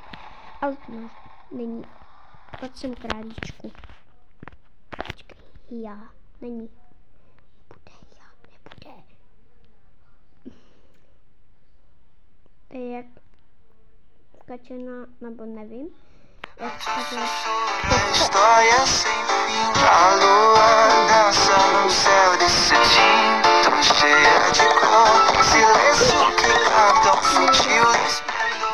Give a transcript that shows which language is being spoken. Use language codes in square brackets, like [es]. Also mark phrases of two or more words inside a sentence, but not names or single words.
[cs] Ale to ne, není. Pojď sem králíčku. Počkej, já, není. Nebude. To je jak kačena, nebo nevím. Jak kačena. [pt] História sem fim, a lua dança no céu desse dia, tão cheia de cor, silêncio que canta um sutil esplendor.